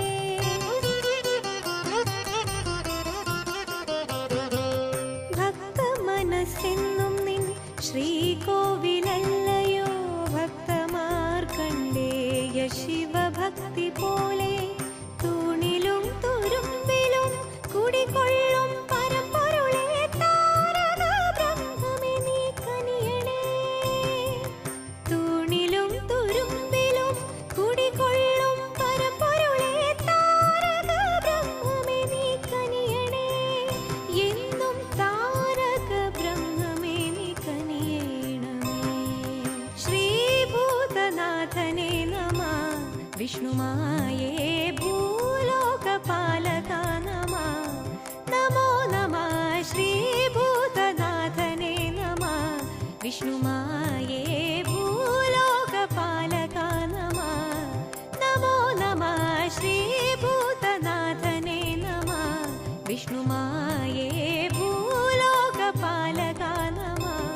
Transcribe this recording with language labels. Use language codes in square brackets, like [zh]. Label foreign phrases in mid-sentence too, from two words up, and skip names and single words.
[ml] ഭക്ത മനസ്സിന്നും നിൻ ശ്രീകോവിലല്ലയോ ഭക്ത മാർക്കണ്ഡേയ ശിവ ഭക്തി പോലെ തൂണിലും തുരുമ്പിലും കുടികൊള്ളും പരമ്പൊരുളേ താരക ബ്രഹ്മമേ നീ കനിയണേ തൂണിലും തുരുമ്പിലും കുടികൊള്ളും പരമ്പൊരുളേ താരക ബ്രഹ്മമേ നീ കനിയണേ എന്നും താരക ബ്രഹ്മമേ നീ കനിയണമേ [sa] श्रीभूतनाथने नमः विष्णुमाये भूलोकपालका नमः नमो नमः श्रीभूतनाथने नमः विष्णुमाये भूलोकपालका नमः नमो नमः श्रीभूतनाथने नमः विष्णुमाये भूलोकपालका नमः